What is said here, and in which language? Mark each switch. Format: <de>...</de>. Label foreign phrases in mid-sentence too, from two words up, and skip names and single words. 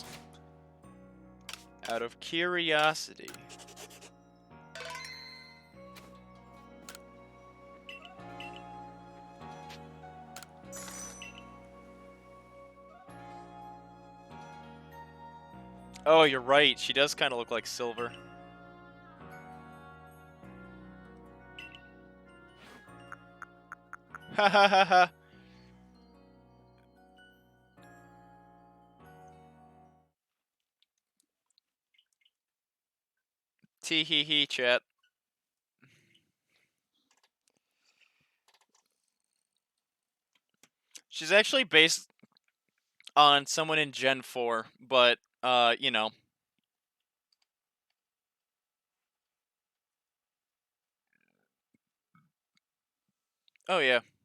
<en>Out of curiosity. Oh, you're right. She does kind of look like Silver. Ha ha ha ha. Tee hee hee, chat. She's actually based on someone in Gen 4, but, you know. Oh, yeah.</en>